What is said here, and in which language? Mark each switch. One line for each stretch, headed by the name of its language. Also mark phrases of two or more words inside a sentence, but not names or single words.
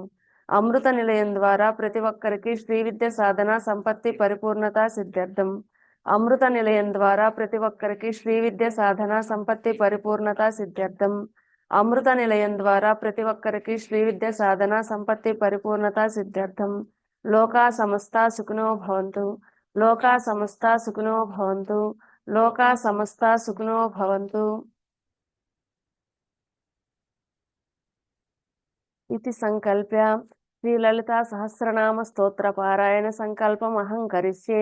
Telugu: అమృత నిలయం ద్వారా ప్రతి ఒక్కరికి శ్రీ విద్య సాధన సంపత్తి పరిపూర్ణత సిద్ధార్థం. అమృత నిలయం ద్వారా ప్రతి ఒక్కరికి శ్రీ విద్య సాధన సంపత్తి పరిపూర్ణత సిద్ధార్థం. అమృత నిలయం ద్వారా ప్రతి ఒక్కరికి శ్రీ విద్య సాధన సంపత్తి పరిపూర్ణత సిద్ధార్థం.
Sanskrit: లోకా సమస్త సుఖినో భవంతు. లోకా సమస్త సుఖినో భవంతు. లోకా సమస్త సుఖినో భవంతు. इति संकल्प्य श्रीललिता सहस्रनाम स्तोत्र पारायण संकल्पम अहं करिष्ये।